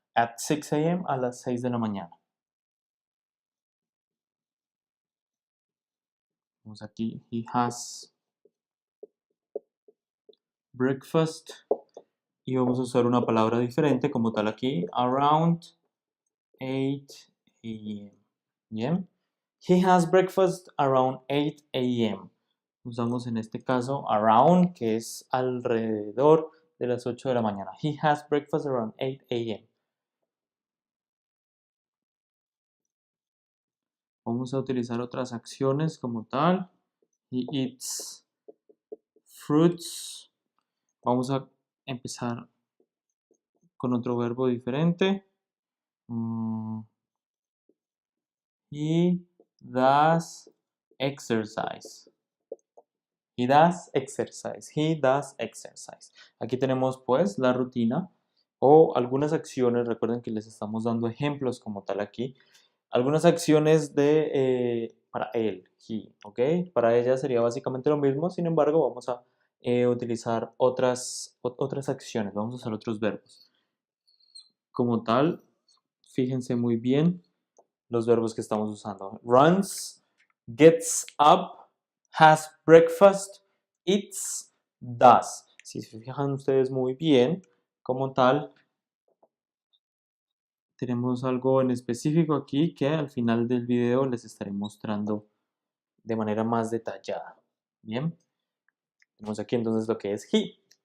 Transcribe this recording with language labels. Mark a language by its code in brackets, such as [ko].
[en] At 6 a.m. [es] a las 6 de la mañana. Vamos aquí. [en] He has breakfast. [es] Y vamos a usar una palabra diferente como tal aquí. [en] Around 8 a.m. [es] Bien. [en] He has breakfast around 8 a.m. [es] Usamos en este caso around, que es alrededor de las 8 de la mañana. [en] He has breakfast around 8 a.m. [es] Vamos a utilizar otras acciones como tal. [en] He eats fruits. [es] Vamos a empezar con otro verbo diferente. [en] He does exercise. He does exercise. He does exercise. [es] Aquí tenemos pues la rutina o algunas acciones. Recuerden que les estamos dando ejemplos como tal aquí. Algunas acciones de para él, he, ¿ok? Para ella sería básicamente lo mismo. Sin embargo, vamos a utilizar otras acciones. Vamos a usar otros verbos. Como tal, fíjense muy bien los verbos que estamos usando. [en] Runs, gets up, has breakfast, eats, does. [es] Si se fijan ustedes muy bien, como tal, tenemos algo en específico aquí que al final del video les estaré mostrando de manera más detallada. Bien, tenemos aquí entonces lo que es he.